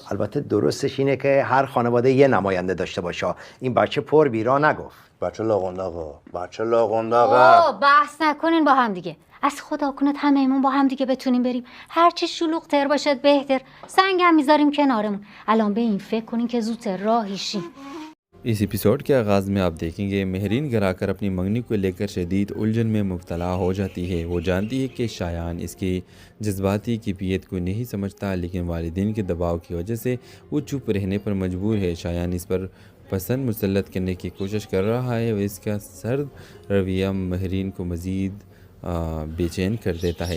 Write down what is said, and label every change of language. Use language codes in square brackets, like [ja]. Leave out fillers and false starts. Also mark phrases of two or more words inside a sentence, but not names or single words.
[fa] البته درستش اینه که هر خانواده یه نماینده داشته باشه. این بچه پر بیرا نگفت. بچه لاغنداغه. بحث نکنین با هم دیگه. از خدا کنه همه‌مون با هم دیگه بتونیم بریم. هرچی شلوغ تر باشد بهتر. سنگم میذاریم کنارمون. الان به این فکر کنین که زودتر راهی شیم. [ur] اس ایپیسوڈ کے آغاز میں آپ دیکھیں گے مہرین گھر کر اپنی منگنی کو لے کر شدید الجھن میں مبتلا ہو جاتی ہے. وہ جانتی ہے کہ شایان اس کی جذباتی کیفیت کو نہیں سمجھتا، لیکن والدین کے دباؤ کی وجہ سے وہ چپ رہنے پر مجبور ہے. شایان اس پر پسند مسلط کرنے کی کوشش کر رہا ہے اور اس کا سرد رویہ مہرین کو مزید بے چین کر دیتا ہے.